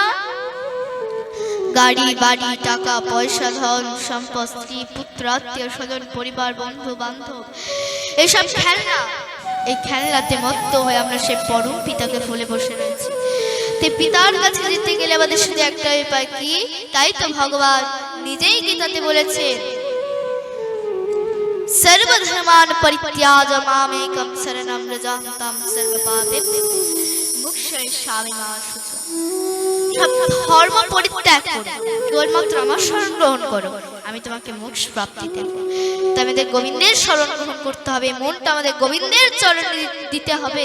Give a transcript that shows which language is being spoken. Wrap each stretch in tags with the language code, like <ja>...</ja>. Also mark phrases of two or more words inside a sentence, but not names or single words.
<bn>গাড়ি বাড়ি, টাকা পয়সা, ধন সম্পদ, স্ত্রী পুত্র, আত্মীয় স্বজন, পরিবার, বন্ধু বান্ধব, এসব খেলনা। এই খেলনাতে মত্ত হয়ে আমরা সে পরম পিতাকে ভুলে বসে রয়েছি। তাই পিতার কাছে যেতে গেলে আমাদের শুধু একটাই উপায়, কি? তাই তো ভগবান নিজেই গীতাতে বলেছে,</bn> <sa>সর্বধর্মান পরিত্যাজ্য মামেকং শরণং ব্রজন্তাম সর্বপাপেভ্যো মোক্ষয়িষ্যামি মা শুচঃ।</sa> <bn>সব ধর্ম পরিত্যাগ করো, কেবলমাত্র আমার শরণ গ্রহণ করো, আমি তোমাকে মোক্ষ প্রাপ্তি দেব। তাই আমাদের গোবিন্দের শরণ গ্রহণ করতে হবে, মনটা আমাদের গোবিন্দের চরণে দিতে হবে।</bn>